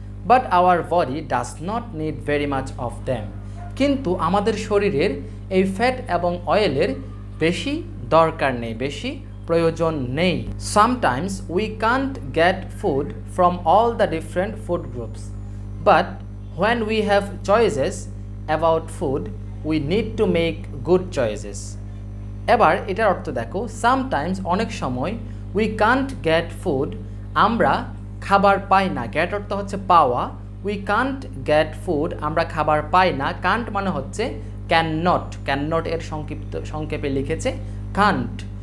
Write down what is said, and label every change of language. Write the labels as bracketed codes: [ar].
[en] but our body does not need very much of them, [bn] কিন্তু আমাদের শরীরের এই ফ্যাট এবং অয়েলের বেশি দরকার নেই, বেশি প্রয়োজন নেই। [en] Sometimes we can't get food from all the different food groups, but when we have choices about food we need to make good choices. [bn] এবার এটার অর্থ দেখো, সামটাইমস অনেক সময় [en] we can't get food [bn] আমরা খাবার পাই না। গেট অর্থ হচ্ছে পাওয়া, [en] we can't get food [bn] আমরা খাবার পাই না। কান্ট মানে হচ্ছে ক্যান নট এর সংক্ষেপে লিখেছে কান্ট।